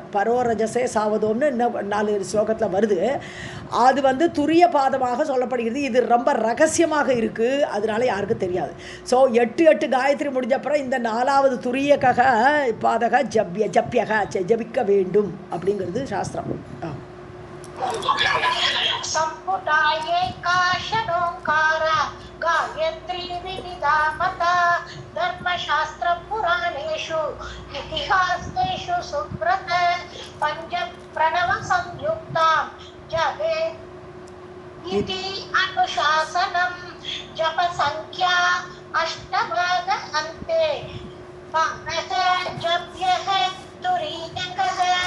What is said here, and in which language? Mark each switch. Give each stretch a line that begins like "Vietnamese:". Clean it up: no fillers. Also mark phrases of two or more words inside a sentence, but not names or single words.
Tamil: பரோ ரஜசே சாவதோம்னு இன்னும் 4 ஸ்லோகத்தில் வருது. அது வந்து துரிய பாதமாக சொல்லப்படுகிறது. இது ரொம்ப ரகசியமாக இருக்குது, அதனால யாருக்கும் தெரியாது. ஸோ 8 காயத்ரி முடிஞ்சப்புறம் இந்த 4வது துரியக பாதக ஜப்யக ஜபிக்க வேண்டும் அப்படிங்கிறது சாஸ்திரம்.
Sanskrit: संपुटाये काशनोंकार गायत्री विविधा मता धर्मशास्त्र पुराणेषु इतिहासेषु सुब्रत पंच प्रणव संयुक्तां जपे इति अनुशासनं जप संख्या अष्टभाग अन्ते पानः जप्यः तुरीयकः